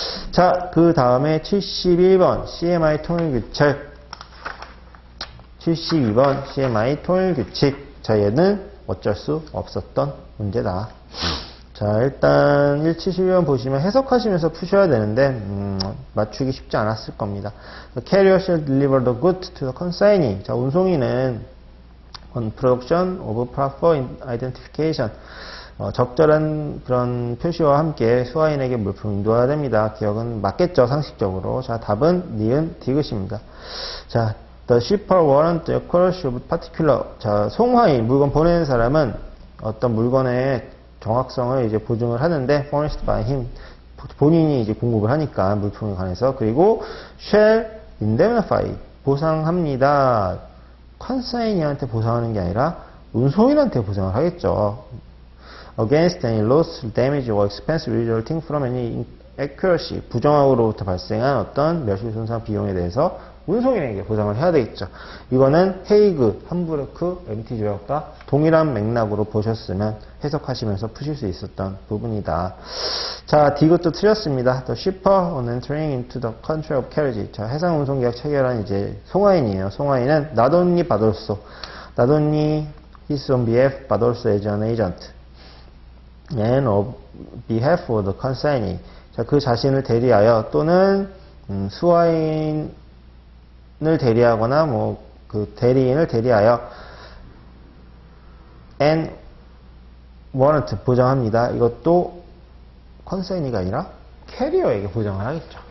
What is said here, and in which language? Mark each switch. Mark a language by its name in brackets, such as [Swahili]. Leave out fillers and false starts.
[Korean] 자, 그 다음에 71번 CMI 통일규칙. 72번 CMI 통일규칙. 자, 얘는 어쩔 수 없었던 문제다. 자, 일단 172번 보시면 해석하시면서 푸셔야 되는데 맞추기 쉽지 않았을 겁니다. [English] The carrier shall deliver the goods to the consignee. 자, [Korean] 운송인은 [English] on production of proper identification. [Korean] 적절한 그런 표시와 함께 수화인에게 물품을 인도해야 됩니다. 기억은 맞겠죠, 상식적으로. 자, 답은 니은 디귿입니다. [English] 자, the shipper warrant the accuracy of particular. [Korean] 자, 송화인, 물건 보내는 사람은 어떤 물건의 정확성을 이제 보증을 하는데 [English] furnished by him. [Korean] 본인이 이제 공급을 하니까 물품에 관해서. [English] 그리고 shall indemnify. [Korean] 보상합니다. 컨사이니한테 보상하는 게 아니라 운송인한테 보상을 하겠죠. [English] Against any loss, damage or expense resulting from any inaccuracy. [Korean] 부정확으로부터 발생한 어떤 멸실 손상 비용에 대해서 운송인에게 보상을 해야 되겠죠. 이거는 헤이그, 함부르크, MT 조약과 동일한 맥락으로 보셨으면 해석하시면서 푸실 수 있었던 부분이다. 자, 디귿도 틀렸습니다. [English] The shipper on entering into the country of carriage. [Korean] 자, 해상 운송 계약 체결한 이제 송화인이에요. [English] 송화인은 not only but also, not only his own behalf but also as an agent and on behalf of the consignee. [Korean] 자, 그 자신을 대리하여 또는 수화인을 대리하거나 뭐 그 대리인을 대리하여 [English] and warrant [Korean] 보장합니다. 이것도 컨사이니가 아니라 캐리어에게 보장을 하겠죠.